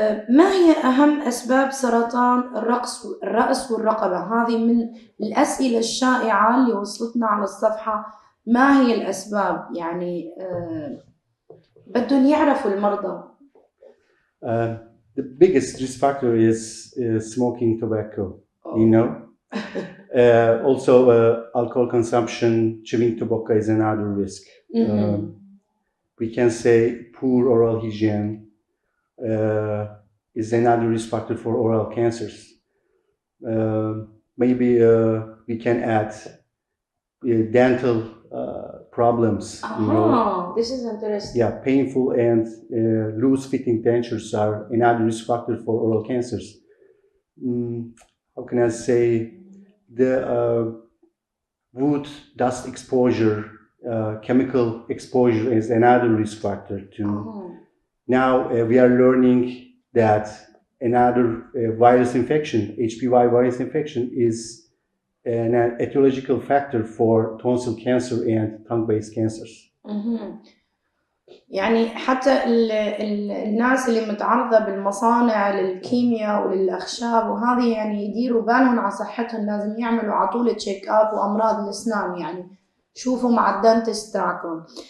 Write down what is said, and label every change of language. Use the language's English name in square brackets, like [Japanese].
[Arabic] ما هي أهم أسباب سرطان الرأس والرقبة؟ هذه من الأسئلة الشائعة اللي وصلتنا على الصفحة. ما هي الأسباب؟ يعني بدهم يعرفوا المرضى. [English] The biggest risk factor is smoking tobacco. You know. Also, alcohol consumption, chewing tobacco is another risk. We can say poor oral hygiene is another risk factor for oral cancers. Maybe we can add dental problems. You know. This is interesting. Yeah, painful and loose-fitting dentures are another risk factor for oral cancers. How can I say, the wood dust exposure, chemical exposure is another risk factor too. Now we are learning that another virus infection, HPV virus infection, is an etiological factor for tonsil cancer and tongue-based cancers. [Arabic] يعني حتى الناس اللي متعرضة بالمصانع للكيمياء وللأخشاب وهذه يعني يديروا بالهم على صحتهم، لازم يعملوا على طول [English] check up [Arabic] وأمراض الأسنان، يعني شوفوا مع الدنتست تاعكم.